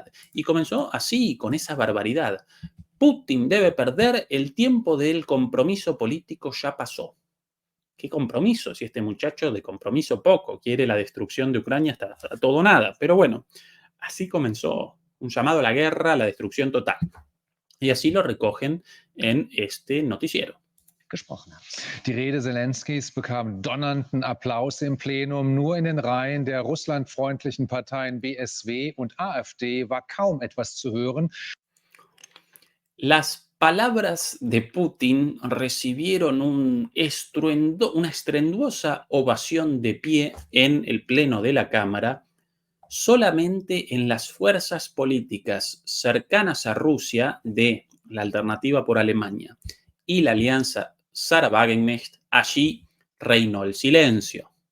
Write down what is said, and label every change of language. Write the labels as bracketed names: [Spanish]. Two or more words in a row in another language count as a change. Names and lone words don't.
[Spanish] Y comenzó así, con esa barbaridad. Putin debe perder, el tiempo del compromiso político ya pasó. ¿Qué compromiso? Si este muchacho de compromiso poco, quiere la destrucción de Ucrania hasta todo nada. Pero bueno, así comenzó un llamado a la guerra, a la destrucción total. Y así lo recogen en este noticiero. [German] Gesprochen hat. Die Rede Zelenskys bekam donnernden Applaus im Plenum. Nur in den Reihen der russlandfreundlichen Parteien BSW und AfD war kaum etwas zu hören. [Spanish] Las palabras de Putin recibieron una estruendosa ovación de pie en el pleno de la Cámara. Solamente en las fuerzas políticas cercanas a Rusia de la Alternativa por Alemania y la Alianza Sarah Wagenknecht, allí reinó el silencio.